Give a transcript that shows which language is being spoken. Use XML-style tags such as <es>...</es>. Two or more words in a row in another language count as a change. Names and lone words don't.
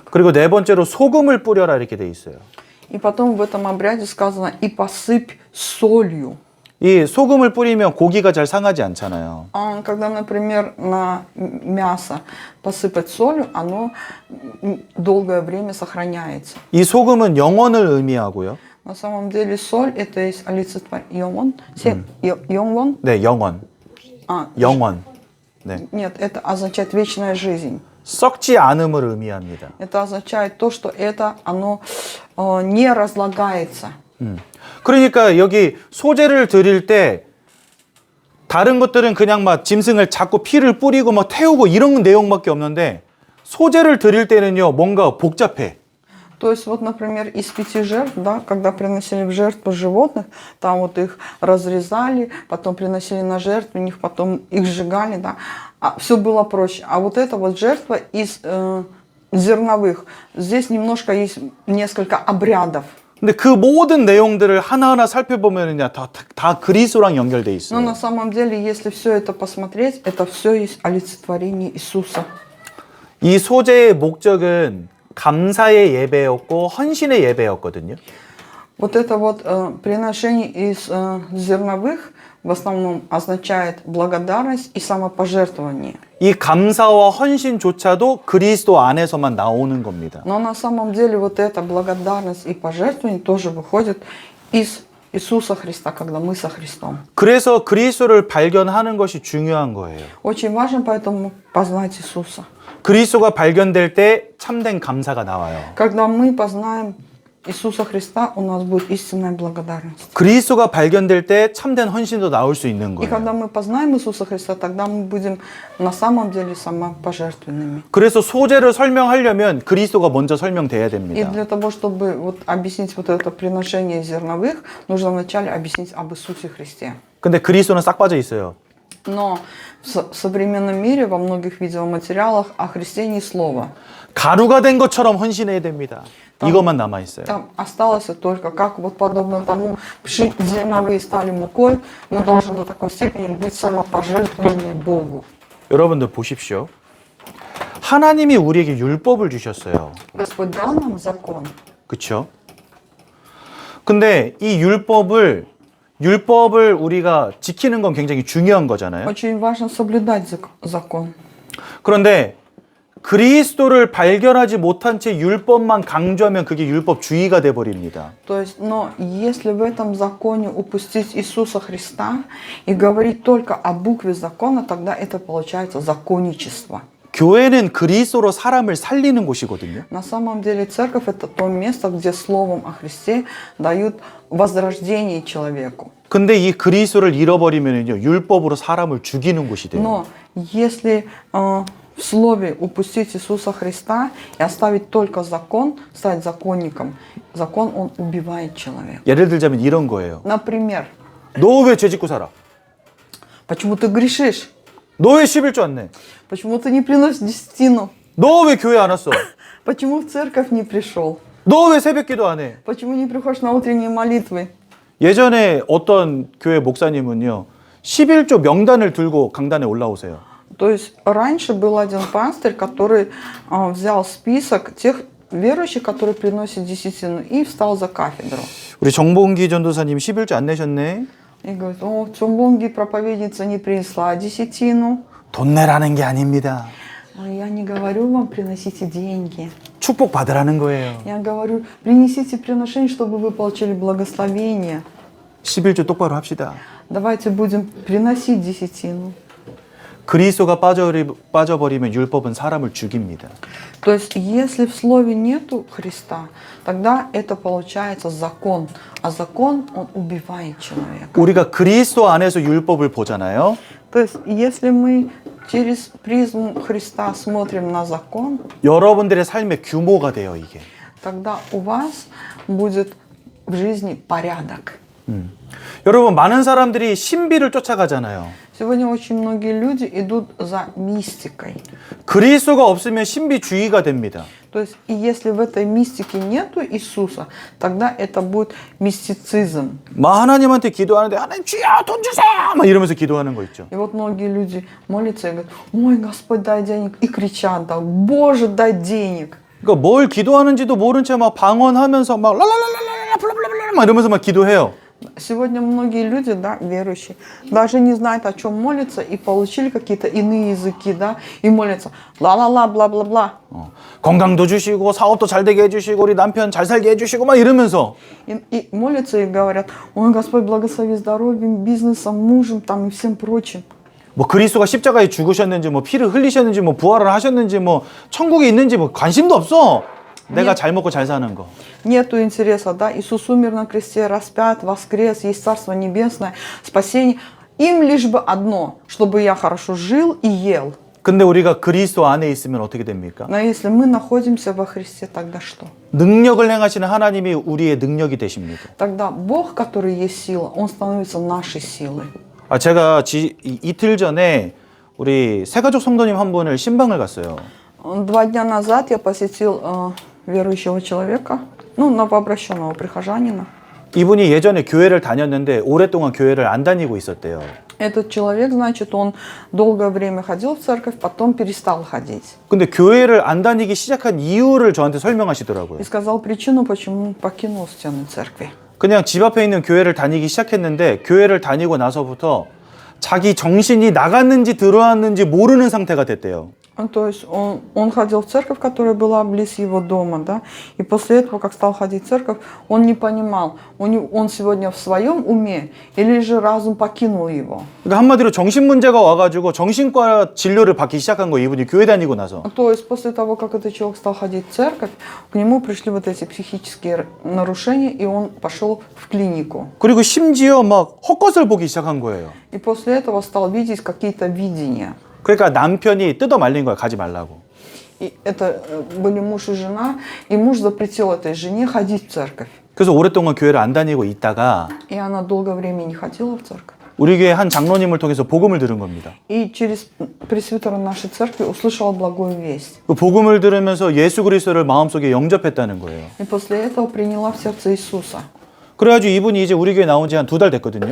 <ko>그리고 네 번째로 소금을 뿌려라 이렇게 돼 있어요.</ko> <ru>И потом в этом обряде сказано «и посыпь солью».</ru> <ko>이 소금을 뿌리면 고기가 잘 상하지 않잖아요.</ko> <ru>Когда, например, на мясо посыпать солью, оно долгое время сохраняется.</ru> <ko>이 소금은 영원을 의미하고요.</ko> <ru>На самом деле соль это есть олицетворение.</ru> <ko>Йонвон? 네, 영원. 영원. 네.</ko> <ru>Нет, это означает вечная жизнь.</ru> <ko>썩지 않음을 의미합니다.</ko> <ru>Это означает то, что оно не разлагается.</ru> <ko>그러니까 여기 소제를 드릴 때 다른 것들은 그냥 막 짐승을 잡고 피를 뿌리고 막 태우고 이런 내용밖에 없는데 소제를 드릴 때는요 뭔가 복잡해.</ko> <ru>То есть вот, например, из 5 жертв, да, когда приносили в жертву животных, там вот их разрезали, потом приносили на жертвенник, потом их сжигали, да, все было проще. А вот эта вот жертва из зерновых. Здесь немножко есть несколько обрядов.</ru> <ko>근데 그 모든 내용들을 하나하나 살펴보면요, 다 그리스도랑 연결돼</ko> <ru>Но</ru> <ko>있어요.</ko> <ru>на самом деле, если все это посмотреть, это все есть олицетворение Иисуса.</ru> <ko>이 소재의 목적은 감사의 예배였고 헌신의 예배였거든요.</ko> <ru>Вот это вот приношение из зерновых в основном означает благодарность и самопожертвование.</ru> <ko>이 감사와 헌신조차도 그리스도 안에서만 나오는 겁니다.</ko> <ru>Но на самом деле вот эта благодарность и пожертвование тоже выходит из Иисуса Христа, когда мы со Христом.</ru> <ko>그래서 그리스도를 발견하는 것이 중요한 거예요.</ko> <ru>Очень важно поэтому познать Иисуса.</ru> <ko>그리스도가 발견될 때 참된 감사가 나와요.</ko> <ru>Когда мы познаем Иисуса Христа, у нас будет истинная благодарность.</ru> <ko>그리스도가 발견될 때 참된 헌신도 나올 수 있는</ko> <ru>И когда</ru> <ko>거예요.</ko> <ru>мы познаем Иисуса Христа, тогда мы будем на самом деле самопожертвенными.</ru> <ko>그래서 소재를 설명하려면 그리스도가 먼저 설명돼야</ko> <ru>И</ru> <ko>됩니다.</ko> <ru>для того, чтобы вот объяснить вот это приношение зерновых, нужно вначале объяснить об Иисусе Христе.</ru> <ko>근데 그리스도는 싹 빠져 있어요.</ko> <ru>Но в современном мире во многих видеоматериалах о Христе ни слова.</ru> <ko>가루가 된 것처럼 헌신해야 됩니다. 이것만 남아 있어요.</ko> <ru>Там осталось только как вот подобно тому, зерновые стали мукой, мы должны до такой степени быть самопожертвованием Богу.</ru> <ko>여러분들 보십시오. 하나님이 우리에게 율법을 주셨어요.</ko> <ru>Господь дал нам закон.</ru> <ko>그렇죠? 근데 이 율법을 우리가 지키는 건 굉장히 중요한 거잖아요.</ko> <ru>Очень важно соблюдать закон.</ru> <ko>그런데 그리스도를 발견하지 못한 채 율법만 강조하면 그게 율법주의가 돼 버립니다.</ko> <ru>То есть, но если в этом законе упустить Иисуса Христа и говорить только о букве закона, тогда это получается законничество.</ru> <ko>교회는 그리스도로 사람을 살리는 곳이거든요.</ko> <ru>На самом деле церковь это то место, где словом о Христе дают возрождение человеку.</ru> <ko>근데 이 그리스도를 잃어버리면요, 율법으로 사람을 죽이는 곳이 돼요.</ko> <ru>Но если в слове упустить Иисуса Христа и оставить только закон, стать законником, закон он убивает человека.</ru> <ko>예를 들자면 이런 거예요.</ko> <ru>Например,</ru> <ko>너 왜 죄 짓고 살아?</ko> <ru>почему ты грешишь?</ru> <ko>너 왜 11조 안 내?</ko> <ru>Почему ты не приносишь десятину?</ru> <ko>너 왜 교회 안 왔어?</ko> <ru>Почему в церковь не пришел?</ru> <ko>너 왜 새벽 기도 안 해?</ko> <ru>Почему не приходишь на утренние молитвы?</ru> <ko>예전에 어떤 교회 목사님은요, 11조 명단을 들고 강단에 올라오세요.</ko> <ru>То есть раньше был один пастырь, который взял список тех верующих, которые приносят десятину, и встал за кафедру.</ru> <ko>우리 정봉기 전도사님 11조 안 내셨네?</ko> <ru>И говорит, о, Цумбонги проповедница не принесла десятину.</ru> <ko>돈 내라는 게 아닙니다.</ko> <ru>А я не говорю вам, приносите деньги.</ru> <ko>축복 받으라는 거예요.</ko> <ru>Я говорю, принесите приношение, чтобы вы получили благословение.</ru> <ko>11조 똑바로 합시다.</ko> <ru>Давайте будем приносить десятину.</ru> <ko>그리스도가 빠져버리면 율법은 사람을 죽입니다.</ko> <ru>То есть, если в слове нету Христа, тогда это получается закон. А закон, он убивает человека.</ru> <ko>우리가 그리스도 안에서 율법을 보잖아요.</ko> <ru>То есть, если мы через призму Христа смотрим на закон,</ru> <ko>여러분들의 삶의 규모가 돼요, 이게.</ko> <ru>тогда у вас будет в жизни порядок.</ru> <ko>여러분, 많은 사람들이 신비를 쫓아가잖아요.</ko> <ru>Сегодня очень многие люди идут за мистикой.</ru> <ko>그리스도가 없으면 신비주의가 됩니다.</ko> <ru>То есть, и если в этой мистике нету Иисуса, тогда это будет мистицизм.</ru> <ko>막 하나님한테 기도하는데 하나님 주여 돈 주세요! 막 이러면서 기도하는 거 있죠.</ko> <ru>И вот многие люди молятся и говорят, ой, Господь, дай денег. И кричат, да, Боже, дай денег.</ru> <ko>그러니까 뭘 기도하는지도 모른 채 막 방언하면서 막 랄랄랄랄라 블라블라블라 막 이러면서 막 기도해요.</ko> <ru>Сегодня многие люди, да, верующие, даже не знают, о чем молятся, и получили какие-то иные языки, да, и молятся ла-ла-ла, бла-бла-бла.</ru> <ko>건강도 주시고 사업도 잘 되게 해주시고 우리 남편 잘 살게 해주시고 막 이러면서</ko> <ru>И молятся и говорят, ой, Господь, благослови здоровьем, бизнесом, мужем, там и всем прочим.</ru> <ko>뭐 그리스도가 십자가에 죽으셨는지 뭐 피를 흘리셨는지 뭐 부활을 하셨는지 뭐 천국에 있는지 뭐 관심도 없어. 내가 잘 먹고 잘 사는 거.</ko> <ru>Нету интереса, да, Иисус умер на кресте, распят, воскрес, есть Царство Небесное, спасение. Им лишь бы одно, чтобы я хорошо жил и ел.</ru> <ko>근데 우리가 그리스도 안에 있으면 어떻게 됩니까?</ko> <ru>Но если мы находимся во Христе, тогда что?</ru> <ko>능력을 행하시는 하나님이 우리의 능력이 되십니다.</ko> <ru>Тогда Бог, который есть сила, Он становится нашей силой.</ru> <ko>제가 이틀 전에 우리 새가족 성도님 한 분을 신방을 갔어요.</ko> <ru>2 дня назад я посетил верующего человека, ну, новообращенного прихожанина.</ru> <ko>이분이 예전에 교회를 다녔는데 오랫동안 교회를 안 다니고 있었대요.</ko> <ru>Этот человек, значит, он долгое время ходил в церковь, потом перестал ходить.</ru> <ko>근데 교회를 안 다니기 시작한 이유를 저한테 설명하시더라고요.</ko> <ru>И сказал причину, почему покинул стены церкви.</ru> <ko>그냥 집 앞에 있는 교회를 다니기 시작했는데 교회를 다니고 나서부터 자기 정신이 나갔는지 들어왔는지 모르는 상태가 됐대요.</ko> <ru>То есть он ходил в церковь, которая была близ его дома, да, и после этого, как стал ходить в церковь, он не понимал, он сегодня в своем уме или же разум покинул его.</ru> <ko>그러니까 한마디로 정신 문제가 와가지고 정신과 진료를 받기 시작한 거예요. 이분이 교회 다니고 나서.</ko> <ru>То есть после того, как этот человек стал ходить в церковь, к нему пришли вот эти психические нарушения, и он пошел в клинику.</ru> <ko>그리고 심지어 막 헛것을 보기 시작한 거예요.</ko> <ru>И после этого стал видеть какие-то видения.</ru> <ko>그러니까 남편이 뜯어 말린 거야. 가지 말라고.</ko> <ru>И это были муж и жена, и муж запретил этой жене ходить в церковь.</ru> <ko>그래서 오랫동안 교회를 안 다니고 있다가</ko> <ru>И она долгое время не ходила в церковь.</ru> <ko>우리 교회 한 장로님을 통해서 복음을 들은 겁니다.</ko> <ru>И через пресвитера нашей церкви услышала благую весть.</ru> <ko>그 복음을 들으면서 예수 그리스도를 마음속에 영접했다는 거예요.</ko> <ru>И после этого приняла в сердце Иисуса.</ru> <ko>그래가지고 이분이 이제 우리 교회 나온 지 한 2달 됐거든요.</ko>